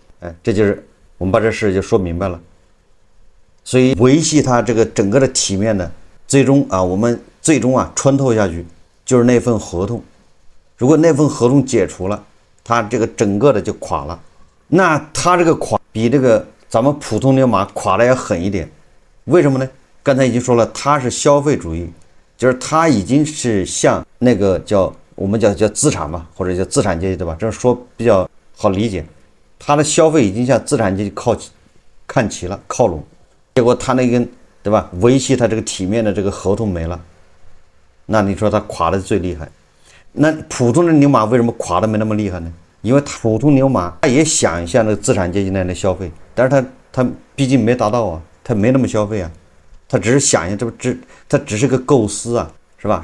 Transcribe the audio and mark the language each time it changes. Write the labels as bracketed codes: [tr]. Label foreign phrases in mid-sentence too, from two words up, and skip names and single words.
[zh] 哎，這就是我們把這事就說明白了。所以維繫他這個整個的體面的，我們最終穿透下去就是那份合同。如果那份合同解除了，他這個整個的就垮了。那他這個垮比這個咱們普通牛馬垮的要狠一點。為什麼呢？剛才已經說了，他是消費主義，就是他已經是像那個我們叫資產吧，或者叫資產階級，對吧？這樣說比較好理解。他的消費已經向資產階級看齊了，靠攏。結果他那根，對吧？維繫他這個體面的這個合同沒了，那你說他垮的最厲害。那普通的牛馬為什麼垮的沒那麼厲害呢？因為普通牛馬他也想像那個資產階級那樣的消費，但是他畢竟沒達到啊，他沒那麼消費啊，他只是想象，他只是個構思啊，是吧？